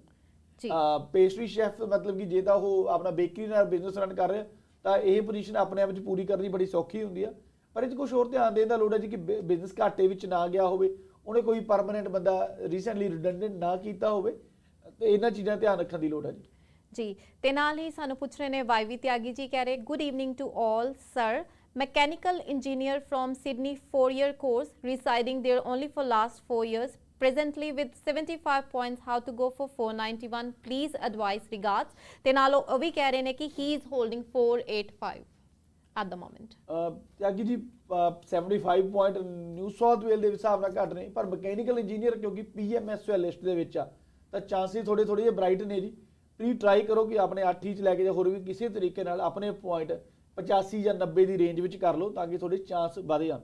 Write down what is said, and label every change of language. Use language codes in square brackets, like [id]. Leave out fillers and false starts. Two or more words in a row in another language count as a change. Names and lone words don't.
[en] pastry chef [pa] ਮਤਲਬ ਕਿ ਜੇ ਤਾਂ ਉਹ ਆਪਣਾ ਬੇਕਰੀ ਨਾਲ [en] business run [pa] ਕਰ ਰਿਹਾ ਤਾਂ ਇਹ ਪੋਜੀਸ਼ਨ ਆਪਣੇ ਆਪ ਵਿੱਚ ਪੂਰੀ ਕਰਨੀ ਬੜੀ ਸੌਖੀ ਹੁੰਦੀ ਆ। ਪਰ ਇਹ 'ਚ ਕੁਝ ਹੋਰ ਧਿਆਨ ਦੇਣ ਦਾ ਲੋੜ ਹੈ ਜੀ ਕਿ ਬਿਜ਼ਨਸ ਘਾਟੇ ਵਿੱਚ ਨਾ ਗਿਆ ਹੋਵੇ, ਉਹਨੇ ਕੋਈ ਪਰਮਾਨੈਂਟ ਬੰਦਾ [en] recently redundant [pa] ਨਾ ਕੀਤਾ ਹੋਵੇ, ਤੇ ਇਹਨਾਂ ਚੀਜ਼ਾਂ ਧਿਆਨ ਰੱਖਣ ਦੀ ਲੋੜ ਹੈ ਜੀ। ਤੇ ਨਾਲ ਹੀ ਸਾਨੂੰ ਪੁੱਛ ਰਹੇ ਨੇ ਵਾਈਵੀ ਤਿਆਗੀ ਜੀ, ਕਹਿ ਰਹੇ [en] good evening to all sir, mechanical engineer from Sydney 4-year course, residing there only for last 4 years, presently with 75 points, how to go for 491, please advise, regards। [pa] ਤੇ ਨਾਲ ਉਹ ਵੀ ਕਹਿ ਰਹੇ ਨੇ ਕਿ [en] he is holding 485 at the moment। [pa] ਤਿਆਗੀ ਜੀ 75 ਪੁਆਇੰਟ ਨਿਊ ਸਾਊਥ ਵੇਲ ਦੇ ਹਿਸਾਬ ਨਾਲ ਘੱਟ ਨਹੀਂ, ਪਰ [en] mechanical engineer [pa] ਕਿਉਂਕਿ PMSL ਲਿਸਟ ਦੇ ਵਿੱਚ ਆ ਤਾਂ ਚਾਂਸਿਸ ਥੋੜੇ ਜਿਹੇ ਬ੍ਰਾਈਟ ਨੇ ਜੀ। ਤੁਸੀਂ ਟਰਾਈ ਕਰੋ ਕਿ ਆਪਣੇ 8 ਹੀ ਚ ਲੈ ਕੇ ਜਾਂ ਹੋਰ ਵੀ ਕਿਸੇ ਤਰੀਕੇ ਨਾਲ ਆਪਣੇ ਪੁਆਇੰਟ 85 ਜਾਂ 90 ਦੀ ਰੇਂਜ ਵਿੱਚ ਕਰ ਲਓ ਤਾਂ ਕਿ ਤੁਹਾਡੇ ਚਾਂਸ ਵਧ ਜਾਣ